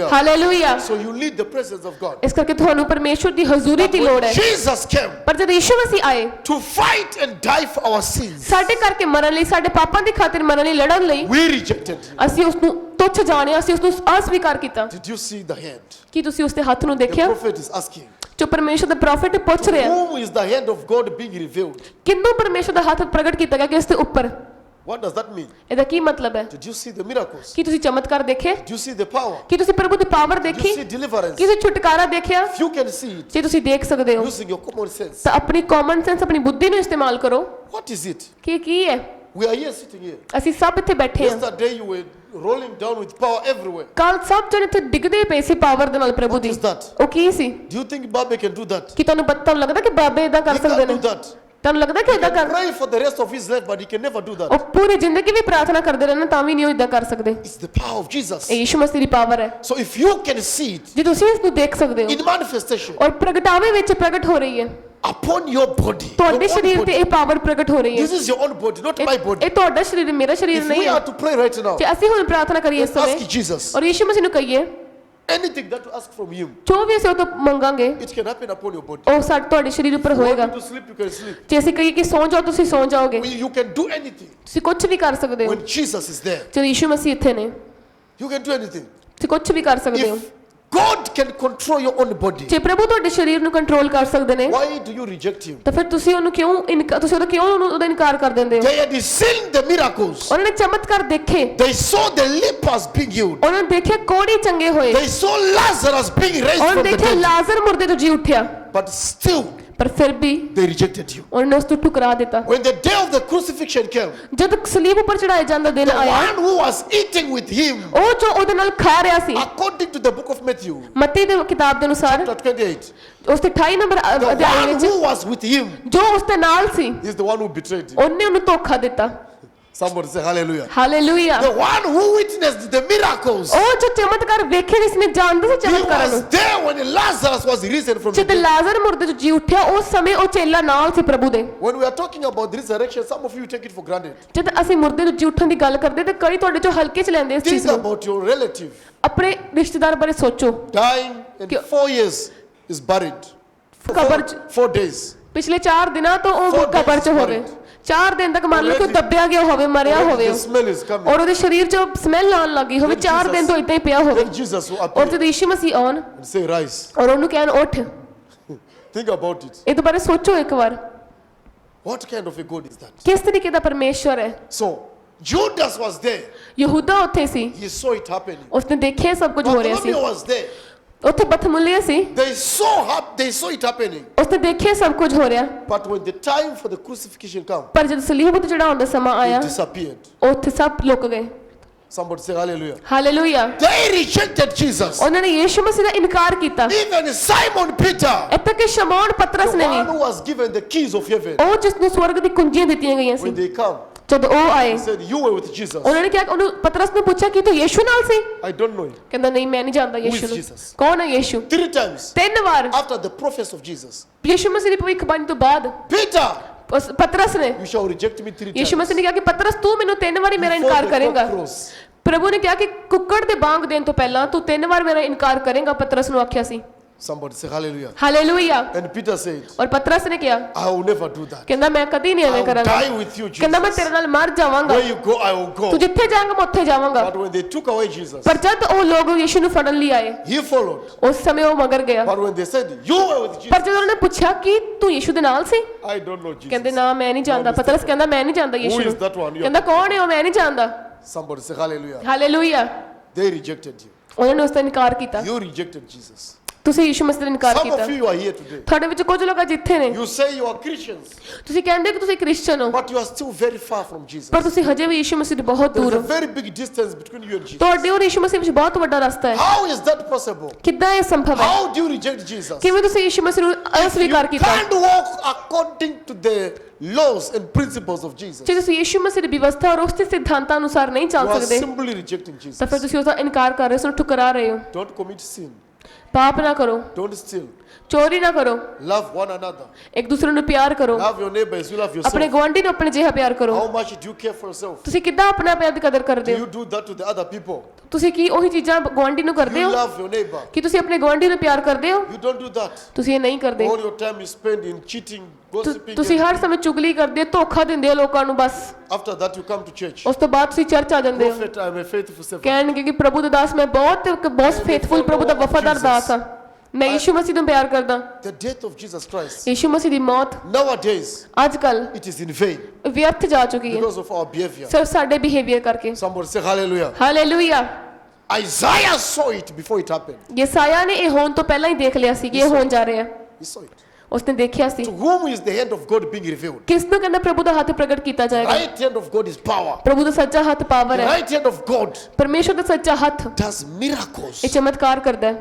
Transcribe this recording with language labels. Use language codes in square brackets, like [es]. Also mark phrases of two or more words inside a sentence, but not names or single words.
[pa] ਹਾਲੇਲੂਇਆ। [en] So you need the presence of God. [pa] ਇਸ ਕਰਕੇ ਤੁਹਾਨੂੰ ਪਰਮੇਸ਼ਵਰ ਦੀ ਹਜ਼ੂਰੀ ਦੀ ਲੋੜ ਹੈ। [en] Jesus came [pa] ਪਰ ਜਦ ਯੀਸ਼ੂ ਮਸੀਹ ਆਏ [en] to fight and die for our sins, [pa] ਸਾਡੇ ਕਰਕੇ ਮਰਨ ਲਈ, ਸਾਡੇ ਪਾਪਾਂ ਦੀ ਖਾਤਰ ਮਰਨ ਲਈ, ਲੜਨ ਲਈ, [en] we rejected him. [pa] ਅਸੀਂ ਉਸ ਨੂੰ ਤੁੱਛ ਜਾਣਿਆ, ਅਸੀਂ ਉਸ ਨੂੰ ਅਸਵੀਕਾਰ ਕੀਤਾ। [en] Did you see the hand? [pa] ਕੀ ਤੁਸੀਂ ਉਸ ਦੇ ਹੱਥ ਨੂੰ [en] The [pa] ਦੇਖਿਆ? [en] prophet is asking, [pa] ਜੋ ਪਰਮੇਸ਼ਵਰ ਦਾ ਪ੍ਰੋਫੈਟ ਪੁੱਛ ਰਿਹਾ, [en] whom is the hand of God being revealed? [pa] ਕਿੰਨੂੰ ਪਰਮੇਸ਼ਵਰ ਦਾ ਹੱਥ ਪ੍ਰਗਟ ਕੀਤਾ ਗਿਆ ਕਿਸ ਦੇ ਉੱਪਰ? [en] What does that mean? [pa] ਇਹਦਾ ਕੀ ਮਤਲਬ ਹੈ? [en] Did you see the miracles? [pa] ਕੀ ਤੁਸੀਂ ਚਮਤਕਾਰ ਦੇਖੇ? [en] Did you see the power? [pa] ਕੀ ਤੁਸੀਂ ਪ੍ਰਭੂ ਦੀ ਪਾਵਰ [en] Did [pa] ਦੇਖੀ? [en] you see deliverance? [pa] ਕੀ ਤੁਸੀਂ ਛੁਟਕਾਰਾ ਦੇਖਿਆ? [en] If you can see it [pa] ਜੇ ਤੁਸੀਂ ਦੇਖ ਸਕਦੇ ਹੋ [en] using your common sense, [pa] ਤਾਂ ਆਪਣੀ [en] common sense, [pa] ਆਪਣੀ ਬੁੱਧੀ ਨੂੰ ਇਸਤੇਮਾਲ ਕਰੋ। [en] what is it? [pa] ਕੀ ਹੈ? [en] We are here sitting here. [pa] ਅਸੀਂ ਸਭ ਇੱਥੇ ਬੈਠੇ ਹਾਂ। [en] Yesterday you were rolling down with power everywhere. [pa] ਕੱਲ ਸਭ ਜਣੇ ਇੱਥੇ ਡਿੱਗਦੇ ਪਏ ਸੀ ਪਾਵਰ ਦੇ ਨਾਲ ਪ੍ਰਭੂ ਦੀ। [en] What is that? [pa] ਉਹ ਕੀ ਸੀ? [en] Do you think Babe can do that? [pa] ਕੀ ਤੁਹਾਨੂੰ ਲੱਗਦਾ ਕਿ ਬਾਬੇ ਇਦਾਂ ਕਰ [en] He [pa] ਸਕਦੇ [en] can't [pa] ਨੇ? [en] do that. [pa] ਤੁਹਾਨੂੰ ਲੱਗਦਾ ਕਿ ਇਦਾਂ ਕਰ? [en] Pray for the rest of his life, but he can never do that. [pa] ਉਹ ਪੂਰੀ ਜ਼ਿੰਦਗੀ ਵੀ ਪ੍ਰਾਰਥਨਾ ਕਰਦੇ ਰਹਿਣਾ ਤਾਂ ਵੀ ਨਹੀਂ ਉਹ ਇਦਾਂ ਕਰ ਸਕਦੇ। [en] It's the power of Jesus. [pa] ਇਹ ਯੀਸ਼ੂ ਮਸੀਹ ਦੀ ਪਾਵਰ ਹੈ। [en] So if you can see it [pa] ਜੇ ਤੁਸੀਂ ਇਸ ਨੂੰ ਦੇਖ ਸਕਦੇ ਹੋ [en] in manifestation, [pa] ਔਰ ਪ੍ਰਗਟਾਵੇ ਵਿੱਚ ਪ੍ਰਗਟ ਹੋ ਰਹੀ ਹੈ, [en] upon your body. Your [pa] ਤੁਹਾਡੇ [en] own [pa] ਸਰੀਰ ਤੇ [en] body. [pa] ਇਹ ਪਾਵਰ ਪ੍ਰਗਟ ਹੋ ਰਹੀ ਹੈ [en] This is your own body, not my body. [pa] ਇਹ ਤੁਹਾਡਾ ਸਰੀਰ ਹੈ, ਮੇਰਾ ਸਰੀਰ [en] If [pa] ਨਹੀਂ [en] we [pa] ਹੈ [en] are to pray right now, [pa] ਜੇ ਅਸੀਂ ਹੁਣ ਪ੍ਰਾਰਥਨਾ ਕਰੀਏ ਇਸ [en] let's [pa] ਸਮੇਂ [en] ask Jesus. [pa] ਔਰ ਯਿਸੂ ਮਸੀਹ ਨੂੰ ਕਹੀਏ [en] Anything that you ask from Him, [pa] ਜੋ ਵੀ ਅਸੀਂ ਉਹ ਤੋਂ ਮੰਗਾਂਗੇ [en] it can happen upon your body. [pa] ਉਹ ਸਾਡੇ ਤੁਹਾਡੇ ਸਰੀਰ ਉੱਪਰ [en] If you [pa] ਹੋਏਗਾ [en] want to sleep, you can sleep. [pa] ਜੇ ਅਸੀਂ ਕਹੀਏ ਕਿ ਸੌਂ ਜਾਓ ਤੁਸੀਂ ਸੌਂ ਜਾਓਗੇ [en] You can do anything [pa] ਤੁਸੀਂ ਕੁਝ ਵੀ ਕਰ ਸਕਦੇ ਹੋ [en] when Jesus is there. [pa] ਜਦੋਂ ਯਿਸੂ ਮਸੀਹ ਇੱਥੇ ਨੇ [en] You can do anything. [pa] ਤੁਸੀਂ ਕੁਝ ਵੀ ਕਰ ਸਕਦੇ ਹੋ [en] If God can control your own body, [pa] ਜੇ ਪ੍ਰਭੂ ਤੁਹਾਡੇ ਸਰੀਰ ਨੂੰ ਕੰਟਰੋਲ ਕਰ ਸਕਦੇ ਨੇ [en] why do you reject Him? [pa] ਤਾਂ ਫਿਰ ਤੁਸੀਂ ਉਹਨੂੰ ਤੁਸੀਂ ਉਹਦਾ ਇਨਕਾਰ ਕਰ ਦਿੰਦੇ ਹੋ [en] They had seen the miracles. [pa] ਉਹਨਾਂ ਨੇ ਚਮਤਕਾਰ ਦੇਖੇ [en] They saw the lepers being healed. [pa] ਉਹਨਾਂ ਨੇ ਦੇਖਿਆ ਕੋੜੀ ਚੰਗੇ ਹੋਏ [en] They saw Lazarus being raised [pa] ਉਹਨਾਂ [en] from [pa] ਨੇ [en] the [pa] ਦੇਖਿਆ [en] dead. [pa] ਲਾਜ਼ਰ ਮੁਰਦੇ ਤੋਂ ਜੀ ਉੱਠਿਆ [en] But still, [pa] ਪਰ ਫਿਰ ਵੀ [en] they rejected you. [pa] ਉਹਨਾਂ ਨੇ ਉਸ ਤੋਂ ਠੁਕਰਾ ਦਿੱਤਾ [en] When the day of the crucifixion came, [pa] ਜਦ ਸਲੀਬ ਉੱਪਰ ਚੜਾਏ ਜਾਂਦਾ ਦਿਨ [en] the [pa] ਆਇਆ [en] one who was eating with Him, [pa] ਉਹ ਜੋ ਉਹਦੇ ਨਾਲ ਖਾ ਰਿਹਾ ਸੀ [en] according to the book of Matthew, [pa] ਮੱਤੀ ਦੇ ਕਿਤਾਬ ਦੇ ਅਨੁਸਾਰ [en] chapter 28, [pa] ਉਸ ਦੇ 28 ਨੰਬਰ [en] the [pa] ਅਧਿਆਇ [en] one [pa] ਵਿੱਚ [en] who was with Him [pa] ਜੋ ਉਸ ਦੇ ਨਾਲ ਸੀ [en] is the one who betrayed Him. [pa] ਉਹਨੇ ਉਹਨੂੰ ਧੋਖਾ ਦਿੱਤਾ [en] Somebody say hallelujah. [pa] ਹਾਲੇਲੂਇਆ [en] The one who witnessed the miracles, [pa] ਉਹ ਜੋ ਚਮਤਕਾਰ ਵੇਖੇ ਜਿਸਨੇ ਜਾਣਦਾ ਸੀ [en] he [pa] ਚਮਤਕਾਰਾਂ ਨੂੰ [en] was there when Lazarus was risen from the [pa] ਜਦ [en] dead. [pa] ਲਾਜ਼ਰ ਮੁਰਦੇ ਤੋਂ ਜੀ ਉੱਠਿਆ ਉਸ ਸਮੇਂ ਉਹ ਚੇਲਾ ਨਾਲ ਸੀ ਪ੍ਰਭੂ ਦੇ [en] When we are talking about the resurrection, some of you take it for granted. [pa] ਜਦ ਅਸੀਂ ਮੁਰਦੇ ਤੋਂ ਜੀ ਉੱਠਣ ਦੀ ਗੱਲ ਕਰਦੇ ਤੇ ਕਈ ਤੁਹਾਡੇ ਚੋਂ ਹਲਕੇ ਚ ਲੈਂਦੇ ਇਸ [en] Think [pa] ਚੀਜ਼ ਨੂੰ [en] about your relative [pa] ਆਪਣੇ ਰਿਸ਼ਤੇਦਾਰ ਬਾਰੇ ਸੋਚੋ [en] dying in 4 years is buried. [pa] ਕਬਰ ਚ [en] 4 days. [pa] ਪਿਛਲੇ 4 ਦਿਨਾਂ ਤੋਂ ਉਹ 4 ਕਬਰ ਚ [en] days [pa] ਹੋਵੇ [en] buried. [pa] 4 ਦਿਨ ਤੱਕ ਮੰਨ ਲਓ ਕਿ ਉਹ ਦੱਬਿਆ ਗਿਆ ਹੋਵੇ ਮਰਿਆ [en] Already [pa] ਹੋਵੇ [en] the smell is coming. [pa] ਔਰ ਉਹਦੇ ਸਰੀਰ 'ਚ ਸਮੈਲ ਆਉਣ ਲੱਗੀ ਹੋਵੇ [en] Then [pa] 4 [en] Jesus- [pa] ਦਿਨ ਤੋਂ ਇਦਾਂ ਹੀ ਪਿਆ ਹੋਵੇ [en] Then Jesus will [pa] ਔਰ [en] appear [pa] ਜਦੋਂ ਯਿਸੂ ਮਸੀਹ ਆਉਣ [en] and say, rise. [pa] ਔਰ ਉਹਨੂੰ ਕਹਿਣ ਉੱਠ [en] Think about it. [pa] ਇਹਦੇ ਬਾਰੇ ਸੋਚੋ ਇੱਕ ਵਾਰ [en] What kind of a God is that? [pa] ਕਿਸ ਤਰੀਕੇ ਦਾ ਪਰਮੇਸ਼ਵਰ ਹੈ [en] So, Judas was there. [pa] ਯਹੂਦਾ ਉੱਥੇ ਸੀ [en] He saw it happening. [pa] ਉਸਨੇ ਦੇਖਿਆ ਸਭ ਕੁਝ ਹੋ ਰਿਹਾ ਸੀ [en] Bartholomew was there. [pa] ਉੱਥੇ ਬਥਮੁੱਲਿਆ ਸੀ [en] They saw it happening. [pa] ਉਸਨੇ ਦੇਖਿਆ ਸਭ ਕੁਝ ਹੋ ਰਿਹਾ [en] But when the time for the crucifixion came, [pa] ਪਰ ਜਦ ਸਲੀਬ ਉੱਤੇ ਚੜਾਉਣ ਦਾ ਸਮਾਂ ਆਇਆ [en] it disappeared. [pa] ਉੱਥੇ ਸਭ ਲੁਕ ਗਏ [en] Somebody say hallelujah. [pa] ਹਾਲੇਲੂਇਆ [en] They rejected Jesus. [pa] ਉਹਨਾਂ ਨੇ ਯਿਸੂ ਮਸੀਹ ਦਾ ਇਨਕਾਰ ਕੀਤਾ [en] Even Simon Peter, [pa] ਇੱਥੇ ਕਿ ਸ਼ਮੌਨ [en] the [pa] ਪਤਰਸ ਨੇ [en] one [pa] ਵੀ [en] who was given the keys of heaven, [pa] ਉਹ ਜਿਸ ਨੂੰ ਸਵਰਗ ਦੀ ਕੁੰਜੀਆਂ ਦਿੱਤੀਆਂ ਗਈਆਂ ਸੀ [en] when they come, [pa] ਜਦ ਉਹ ਆਏ [en] he said, you were with Jesus. [pa] ਉਹਨਾਂ ਨੇ ਕਿਹਾ ਉਹਨੂੰ ਪਤਰਸ ਨੇ ਪੁੱਛਿਆ ਕਿ ਤੂੰ ਯਿਸੂ ਨਾਲ ਸੀ [en] I don't know him. [pa] ਕਹਿੰਦਾ ਨਹੀਂ ਮੈਂ ਨਹੀਂ ਜਾਣਦਾ [en] is [pa] ਯਿਸੂ ਨੂੰ [en] Jesus? [pa] ਕੌਣ ਹੈ ਯਿਸੂ [en] 3 times [pa] 3 ਵਾਰ [en] after the prophets of Jesus. [pa] ਯਿਸੂ ਮਸੀਹ ਦੀ ਭਵਿੱਖਬਾਣੀ ਤੋਂ ਬਾਅਦ [en] Peter, [pa] ਪਤਰਸ ਨੇ [en] you shall reject me 3 [pa] ਯਿਸੂ [en] times. [pa] ਮਸੀਹ ਨੇ ਕਿਹਾ ਕਿ ਪਤਰਸ ਤੂੰ ਮੈਨੂੰ 3 ਵਾਰੀ ਮੇਰਾ [en] Before [pa] ਇਨਕਾਰ [en] the [pa] ਕਰੇਗਾ [en] cock crows. [pa] ਪ੍ਰਭੂ ਨੇ ਕਿਹਾ ਕਿ ਕੁੱਕੜ ਦੇ ਬਾਂਗ ਦੇਣ ਤੋਂ ਪਹਿਲਾਂ ਤੂੰ 3 ਵਾਰ ਮੇਰਾ ਇਨਕਾਰ ਕਰੇਗਾ ਪਤਰਸ ਨੂੰ ਆਖਿਆ ਸੀ [en] Somebody say hallelujah. [pa] ਹਾਲੇਲੂਇਆ [en] And Peter said, [pa] ਔਰ ਪਤਰਸ ਨੇ ਕਿਹਾ [en] I will never do that. [pa] ਕਹਿੰਦਾ ਮੈਂ ਕਦੀ ਨਹੀਂ [en] I [pa] ਐਵੇਂ [en] will [pa] ਕਰਾਂਗਾ [en] die with you, [pa] ਕਹਿੰਦਾ ਮੈਂ [en] Jesus. [pa] ਤੇਰੇ ਨਾਲ ਮਰ ਜਾਵਾਂਗਾ [en] Where you go, I will go. [pa] ਤੂੰ ਜਿੱਥੇ ਜਾਏਂਗਾ ਮੈਂ ਉੱਥੇ ਜਾਵਾਂਗਾ [en] But when they took away Jesus, [pa] ਪਰ ਜਦ ਉਹ ਲੋਕ ਯਿਸੂ ਨੂੰ ਫੜਨ ਲਈ ਆਏ [en] he followed. [pa] ਉਸ ਸਮੇਂ ਉਹ ਮਗਰ ਗਿਆ [en] But when they said, you were with [pa] ਪਰ [en] Jesus, [pa] ਜਦੋਂ ਉਹਨੇ ਪੁੱਛਿਆ ਕਿ ਤੂੰ ਯਿਸੂ ਦੇ ਨਾਲ ਸੀ [en] I don't know Jesus. [pa] ਕਹਿੰਦੇ ਨਾ ਮੈਂ ਨਹੀਂ ਜਾਣਦਾ ਪਤਰਸ ਕਹਿੰਦਾ ਮੈਂ ਨਹੀਂ ਜਾਣਦਾ ਯਿਸੂ [en] Who is [pa] ਨੂੰ [en] that one? [pa] ਕਹਿੰਦਾ ਕੌਣ ਹੈ ਉਹ ਮੈਂ ਨਹੀਂ ਜਾਣਦਾ [en] Somebody say hallelujah. [pa] ਹਾਲੇਲੂਇਆ [en] They rejected you. [pa] ਉਹਨਾਂ ਨੇ ਉਸ ਦਾ ਇਨਕਾਰ ਕੀਤਾ [en] You rejected Jesus. [pa] ਤੁਸੀਂ ਯਿਸੂ ਮਸੀਹ ਦਾ ਇਨਕਾਰ [en] Some [pa] ਕੀਤਾ [en] of you are here today. [pa] ਤੁਹਾਡੇ ਵਿੱਚ ਕੁਝ ਲੋਕ ਜਿੱਥੇ ਨੇ [en] You say you are Christians, [pa] ਤੁਸੀਂ ਕਹਿੰਦੇ ਕਿ ਤੁਸੀਂ ਕ੍ਰਿਸਚੀਅਨ ਹੋ [en] but you are still very far from Jesus. [pa] ਪਰ ਤੁਸੀਂ ਹਜੇ ਵੀ ਯਿਸੂ ਮਸੀਹ ਤੋਂ ਬਹੁਤ [en] There [pa] ਦੂਰ [en] is a [pa] ਹੋ [en] very big distance between you and Jesus. [pa] ਤੁਹਾਡੇ ਔਰ ਯਿਸੂ ਮਸੀਹ ਵਿੱਚ ਬਹੁਤ ਵੱਡਾ ਰਸਤਾ ਹੈ [en] How is that possible? [pa] ਕਿੱਦਾਂ ਇਹ ਸੰਭਵ ਹੈ [en] How do you reject Jesus? [pa] ਕਿਵੇਂ ਤੁਸੀਂ ਯਿਸੂ ਮਸੀਹ ਨੂੰ [en] You [pa] ਅਸਵੀਕਾਰ ਕੀਤਾ [en] can't walk according to the laws and principles of Jesus. [pa] ਜੇ ਤੁਸੀਂ ਯਿਸੂ ਮਸੀਹ ਦੀ ਵਿਵਸਥਾ ਔਰ ਉਸ ਦੇ ਸਿਧਾਂਤਾਂ ਅਨੁਸਾਰ ਨਹੀਂ [en] You [pa] ਚੱਲ [en] are [pa] ਸਕਦੇ [en] simply rejecting [pa] ਤਾਂ ਫਿਰ [en] Jesus. [pa] ਤੁਸੀਂ ਉਸ ਦਾ ਇਨਕਾਰ ਕਰ ਰਹੇ ਹੋ ਉਸ ਨੂੰ ਠੁਕਰਾ ਰਹੇ ਹੋ [en] Don't commit sin. [pa] ਪਾਪ ਨਾ ਕਰੋ [en] Don't steal. [pa] ਚੋਰੀ ਨਾ ਕਰੋ [en] Love one another. [pa] ਇੱਕ ਦੂਸਰੇ ਨੂੰ ਪਿਆਰ ਕਰੋ [en] Love your neighbor as you love [pa] ਆਪਣੇ [en] yourself. [pa] ਗੁਆਂਢੀ ਨੂੰ ਆਪਣੇ ਜਿਹਾ ਪਿਆਰ ਕਰੋ [en] How much do you care for yourself? [pa] ਤੁਸੀਂ ਕਿੱਦਾਂ ਆਪਣੇ ਆਪ ਦੀ ਕਦਰ ਕਰਦੇ [en] Do [pa] ਹੋ [en] you do that to the other people? [pa] ਤੁਸੀਂ ਕੀ ਉਹੀ ਚੀਜ਼ਾਂ ਗੁਆਂਢੀ ਨੂੰ ਕਰਦੇ [en] You [pa] ਹੋ [en] love your neighbor. [pa] ਕਿ ਤੁਸੀਂ ਆਪਣੇ ਗੁਆਂਢੀ ਨੂੰ ਪਿਆਰ ਕਰਦੇ ਹੋ [en] You don't do that. [pa] ਤੁਸੀਂ ਇਹ ਨਹੀਂ ਕਰਦੇ [en] All your time you spend in cheating, gossiping. [pa] ਤੁਸੀਂ ਹਰ ਸਮੇਂ ਚੁਗਲੀ ਕਰਦੇ ਹੋ ਧੋਖਾ ਦਿੰਦੇ ਹੋ ਲੋਕਾਂ ਨੂੰ ਬਸ [en] After that you come to church. [pa] ਉਸ ਤੋਂ ਬਾਅਦ ਤੁਸੀਂ ਚਰਚ ਆ ਜਾਂਦੇ ਹੋ [en] Prophet, I am a faithful servant. [pa] ਕਹਿਣਗੇ ਕਿ ਪ੍ਰਭੂ ਦੇ ਦਾਸ ਮੈਂ ਬਹੁਤ ਫੇਥਫੁਲ ਪ੍ਰਭੂ ਦਾ ਵਫਾਦਾਰ ਦਾਸ ਹਾਂ ਮੈਂ ਯਿਸੂ ਮਸੀਹ ਨੂੰ ਪਿਆਰ ਕਰਦਾ [en] The death of Jesus Christ, [pa] ਯਿਸੂ ਮਸੀਹ ਦੀ ਮੌਤ [en] nowadays, [pa] ਅੱਜ ਕੱਲ [en] it is in vain [pa] ਵਿਅਰਥ ਜਾ ਚੁੱਕੀ ਹੈ [en] because of our behavior. [pa] ਸਿਰਫ ਸਾਡੇ ਬਿਹੇਵੀਅਰ ਕਰਕੇ [en] Somebody say hallelujah. [pa] ਹਾਲੇਲੂਇਆ [en] Isaiah saw it before it happened. [pa] ਯਸਾਇਆ ਨੇ ਇਹ ਹੋਣ ਤੋਂ ਪਹਿਲਾਂ ਹੀ ਦੇਖ ਲਿਆ ਸੀ ਕਿ ਇਹ ਹੋਣ ਜਾ ਰਿਹਾ ਹੈ [en] He saw it. [pa] ਉਸਨੇ ਦੇਖਿਆ ਸੀ [en] To whom is the hand of God being revealed? [pa] ਕਿਸ ਨੂੰ ਕਹਿੰਦਾ ਪ੍ਰਭੂ ਦਾ ਹੱਥ ਪ੍ਰਗਟ ਕੀਤਾ ਜਾਏਗਾ [en] Right hand of God is power. [pa] ਪ੍ਰਭੂ ਦਾ ਸੱਚਾ ਹੱਥ ਪਾਵਰ [en] The [pa] ਹੈ [en] right hand of God [pa] ਪਰਮੇਸ਼ਵਰ ਦਾ ਸੱਚਾ ਹੱਥ [en] does miracles. [pa] ਇਹ ਚਮਤਕਾਰ ਕਰਦਾ ਹੈ